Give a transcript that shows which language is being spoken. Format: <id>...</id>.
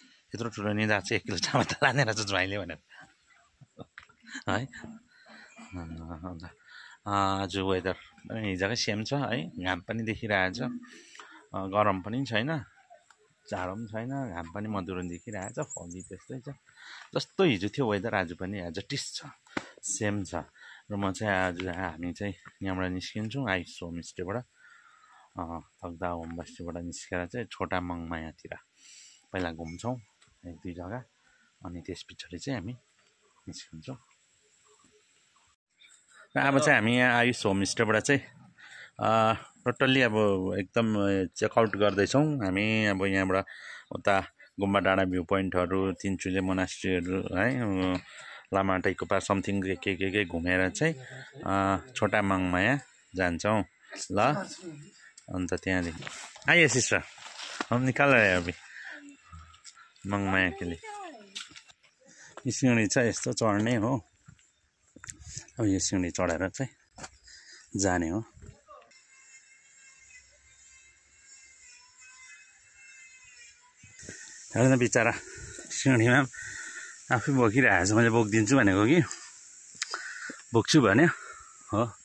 <ne>यत्रो ठुलो निधार चाहिँ 1 किलो चामल त लाने रहेछ ज्वाइँले भनेर है। आज वेदर हिजोकै सेम छ है। घाम पनि देखिरहेछ, गरम पनि छैन, जाडो पनि छैन, घाम पनि मधुरो देखिरहेछ, फगी त्यस्तै छ जस्तो हिजो थियो वेदर। आज पनि</ne> <en>as it is</en> <ne>छ, सेम छ। र म चाहिँ आज हामी चाहिँ यहाँबाट निस्किन्छौँ आइस होमस्टेबाट, तकदाह होम बस्तीबाट निस्केर चाहिँ छोटा मङमायातिर पहिला घुम्छौँ 1-2 जग्गा, अनि त्यस पछाडि चाहिँ हामी निस्किन्छौँ। र अब चाहिँ हामी यहाँ आयुष होमस्टेबाट चाहिँ टोटल्ली अब एकदम चेकआउट गर्दैछौँ हामी। अब यहाँबाट उता गुम्बा डाँडा भ्यू पोइन्टहरू, तिनचुले मोनास्ट्रीहरू है, लामा टाइको पार समथिङ के घुमेर चाहिँ छोटा मङमाया जान्छौँ ल। अन्त त्यहाँदेखि</ne> <hi>आइए सिस्टर, हम निकाल रहे हैं अभी मङमाया के लिए।</hi> <ne>सिँढी छ यस्तो चढ्ने हो, अब यो सिँढी चढेर चाहिँ जाने हो। हेर्न बिचरा सिँढीमा आफै बोकिरहेको छ, मैले बोकिदिन्छु भनेको कि बोक्छु भन्यो हो।</ne>